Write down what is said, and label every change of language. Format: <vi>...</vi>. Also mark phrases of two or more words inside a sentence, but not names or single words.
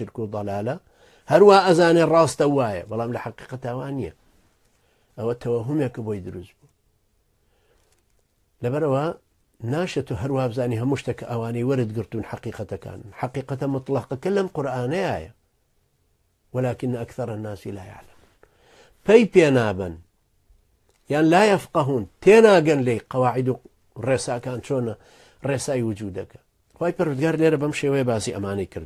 <ckb>شرک و ضەلالە هەروە ئەزانێ ڕاستە وایە بەڵام لە حەقیقەتەوە نییە ئەوە تەوەهومێکە بۆی دروست بوو لەبەرەوە ناشێت و هەروە بزانی هەموو شتێکە ئەوانەی وەرد گرتوون حەقیقەتەکان حەقیقەتە مطلقەکە لەم قورئانەیە</ckb> <ar>ولكن أكثر الناس لا يعلمون</ar> <ckb>پێی پێنابن یان</ckb> <ar>لا يفقهون</ar> <ckb>تێناگەن لێی قەواعید و ڕێساکان چۆنە ڕێسای وجودەکە خی پەروەردگار لێرە بەم شێوەیە باسی ئەمانەی کردو</ckb>